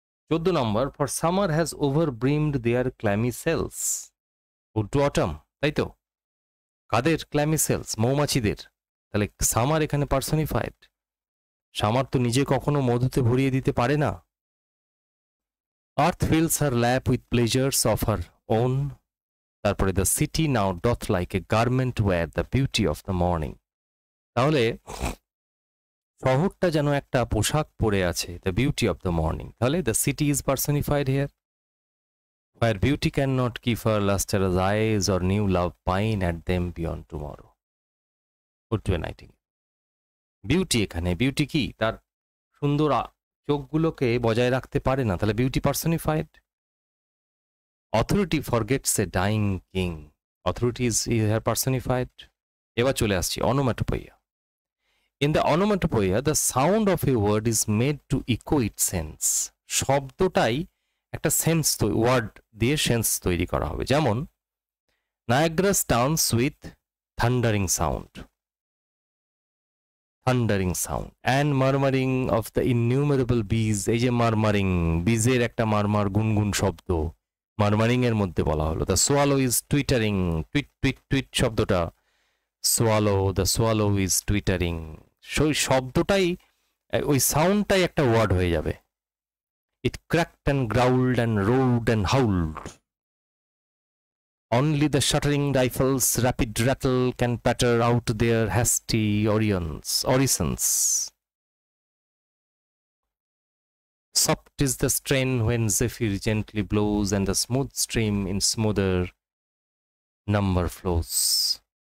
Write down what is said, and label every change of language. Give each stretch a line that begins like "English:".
Bangla: 14 number,
English: For summer has over brimmed their clammy cells. Ode to autumn,
Bangla: তাই তো? কাদের ক্ল্যামি sales? মৌমাছিদের। তাহলে সামার এখানে পার্সনিফাইড। সামার তো নিজে কখনো মধুতে ভরিয়ে দিতে পারে না।
English: Earth fills her lap with pleasures of her own.
Bangla: তারপরে
English: the city now doth like a garment wear the beauty of the morning.
Bangla: তাহলে শহরটা যেন একটা পোশাক পরে আছে,
English: the beauty of the morning.
Bangla: তাহলে
English: the city is personified here. Where beauty cannot keep her lustrous eyes or new love pine at them beyond tomorrow. Put to a nightingale.
Bangla: Beauty এখানে, beauty কি? তার সুন্দর চোখগুলোকে বজায় রাখতে পারে না, তাহলে beauty personified.
English: Authority forgets a dying king, authority is here personified.
Bangla: এবার চলে আসছি
English: Onomatopoeia. In the onomatopoeia the sound of a word is made to echo its sense.
Bangla: শব্দটাই একটা সেন্স, ওয়ার্ড দিয়ে সেন্স তৈরি করা হবে। যেমন
English: Niagara stuns with thundering sound, thundering sound and murmuring of the innumerable bees।
Bangla: এই যে মারমারিং, বীজের একটা মারমার গুনগুন শব্দ মারমারিং এর মধ্যে বলা হলো।
English: the swallow is twittering,
Bangla: tweet tweet tweet শব্দটা
English: swallow, the swallow is twittering।
Bangla: সেই শব্দটাই, ওই সাউন্ডটাই একটা ওয়ার্ড হয়ে যাবে।
English: it cracked and growled and roared and howled। Only the shuddering rifles' rapid rattle can patter out their hasty orisons. Soft is the strain when zephyr gently blows, and the smooth stream in smoother number flows.